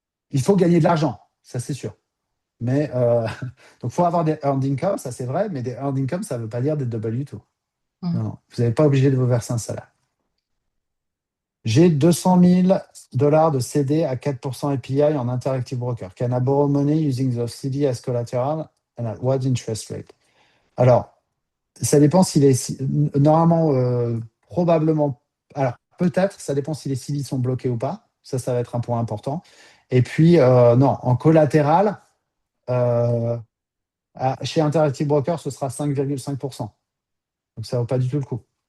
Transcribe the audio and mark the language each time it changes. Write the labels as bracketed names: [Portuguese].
[French] Il faut gagner de l'argent, ça c'est sûr. Mais donc, il faut avoir des earned income, ça c'est vrai, mais des earned income, ça ne veut pas dire des W2. Mhm. Non, non. Vous n'êtes pas obligé de vous verser un salaire. J'ai 200 000 dollars de CD à 4% API en Interactive Broker. [English] Can I borrow money using the CD as collateral and at what interest rate? [French] Alors, ça dépend s'il est. Normalement, probablement. Alors, peut-être, ça dépend si les CD sont bloqués ou pas. Ça va être un point important. Et puis, non, en collatéral, euh, chez Interactive Broker, ce sera 5,5%. Donc, ça ne vaut pas du tout le coup.